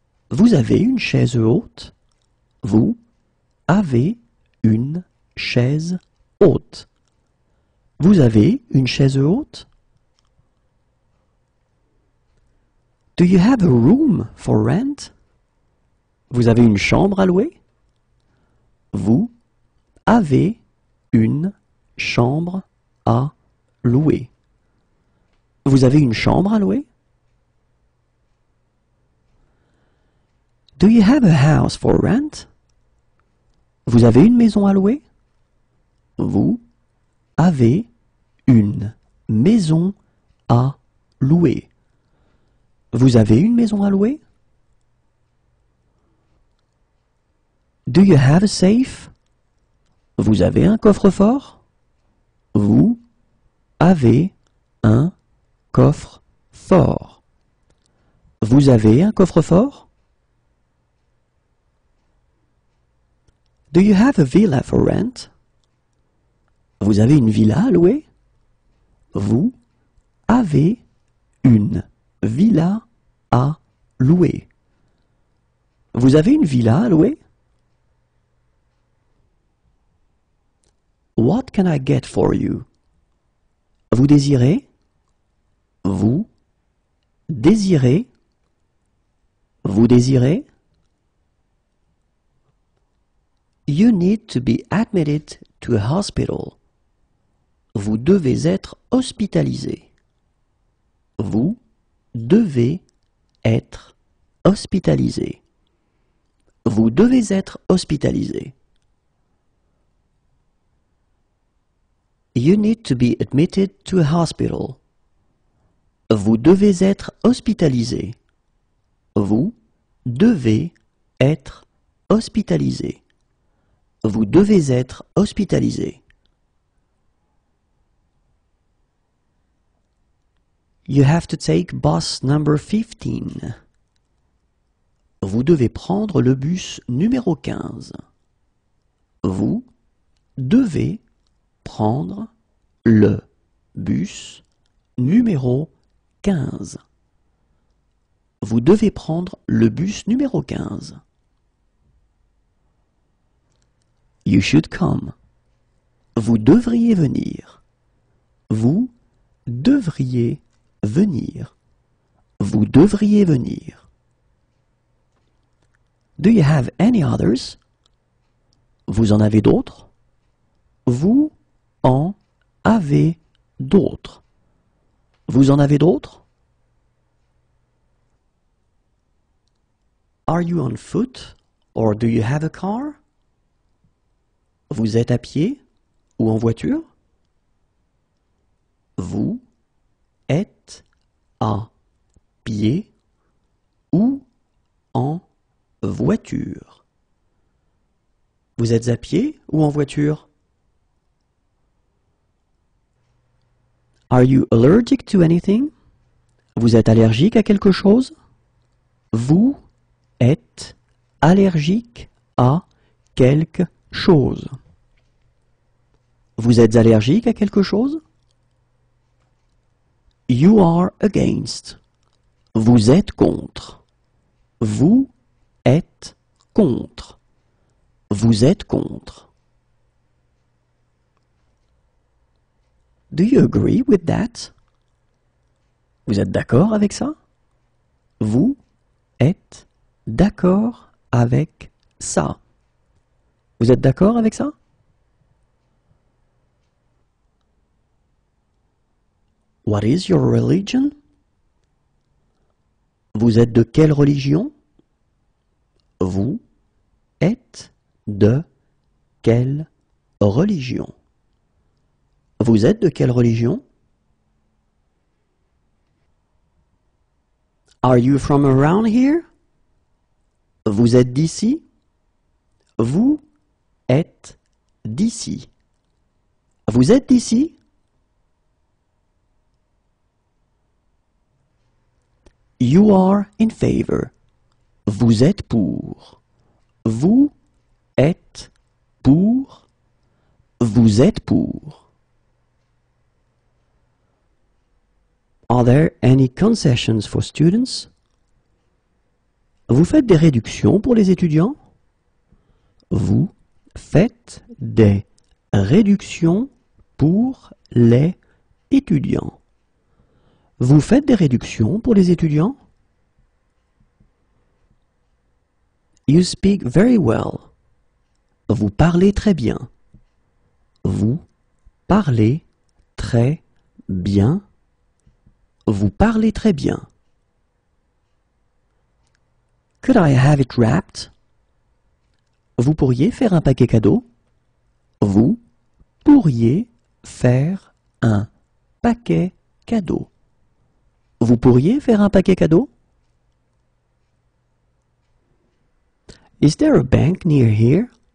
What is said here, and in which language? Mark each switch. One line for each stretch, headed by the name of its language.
French: Vous avez une chaise haute? Vous avez une chaise haute. Vous avez une chaise haute?
English: Do you have a room for rent?
French: Vous avez une chambre à louer? Vous avez une chambre à louer. Vous avez une chambre à louer?
English: Do you have a house for rent?
French: Vous avez une maison à louer? Vous avez une maison à louer. Vous avez une maison à louer?
English: Do you have a safe?
French: Vous avez un coffre-fort? Vous avez un coffre-fort. Vous avez un coffre-fort?
English: Do you have a villa for rent?
French: Vous avez une villa à louer? Vous avez une villa à louer. Vous avez une villa à louer?
English: What can I get for you?
French: Vous désirez? Vous désirez? Vous désirez?
English: You need to be admitted to a hospital.
French: Vous devez être hospitalisé. Vous devez être hospitalisé. Vous devez être hospitalisé.
English: You need to be admitted to a hospital.
French: Vous devez être hospitalisé. Vous devez être hospitalisé. Vous devez être hospitalisé.
English: You have to take bus number 15.
French: Vous devez prendre le bus numéro 15. Vous devez prendre le bus numéro 15. Vous devez prendre le bus numéro 15.
English: You should come.
French: Vous devriez venir. Vous devriez venir. Vous devriez venir.
English: Do you have any others?
French: Vous en avez d'autres? Vous en avez d'autres. Vous en avez d'autres?
English: Are you on foot or do you have a car?
French: Vous êtes à pied ou en voiture? Vous êtes à pied ou en voiture? Vous êtes à pied ou en voiture?
English: Are you allergic to anything?
French: Vous êtes allergique à quelque chose? Vous êtes allergique à quelque chose. Vous êtes allergique à quelque chose?
English: You are against.
French: Vous êtes contre. Vous êtes contre. Vous êtes contre.
English: Do you agree with that?
French: Vous êtes d'accord avec ça? Vous êtes d'accord avec ça? Vous êtes d'accord avec ça?
English: What is your religion?
French: Vous êtes de quelle religion? Vous êtes de quelle religion? Vous êtes de quelle religion?
English: Are you from around here?
French: Vous êtes d'ici? Vous êtes d'ici. Vous êtes d'ici?
English: You are in favor.
French: Vous êtes pour. Vous êtes pour. Vous êtes pour.
English: Are there any concessions for students?
French: Vous faites des réductions pour les étudiants? Vous faites des réductions pour les étudiants. Vous faites des réductions pour les étudiants?
English: You speak very well.
French: Vous parlez très bien. Vous parlez très bien. Vous parlez très bien.
English: Could I have it wrapped?
French: Vous pourriez faire un paquet cadeau? Vous pourriez faire un paquet cadeau. Vous pourriez faire un paquet cadeau?
English: Is there a bank near here?